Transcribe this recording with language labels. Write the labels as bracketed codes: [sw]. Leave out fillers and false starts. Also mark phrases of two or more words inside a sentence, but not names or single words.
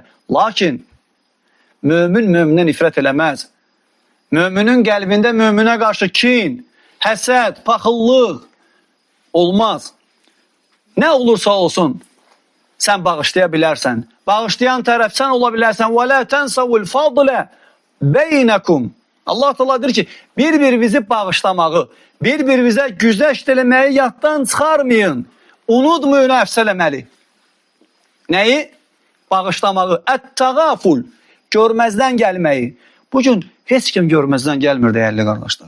[az] Lakin mömin möminə nifrət eləməz. Möminin qəlbində möminə qarşı kin, həsəd, paxıllıq olmaz. Nə olursa olsun, sən bağışlaya bilərsən. Bağışlayan tərəf sən ola bilərsən. [ar] وَلَا تَنْسَوُ الْفَضْلَ بَيْنَكُمْ. [az] Allah Teala deyir ki, bir-birinizi bağışlamağı, bir-birinizə güzəşt eləməyi yaddan çıxarmayın. Unutmayın əfs eləməli. Nəyi? Bağışlamağı. Ət-təğaful. Görməzdən gəlməyi. Bugün heç kim görməzdən gəlmir dəyərli qardaşlar.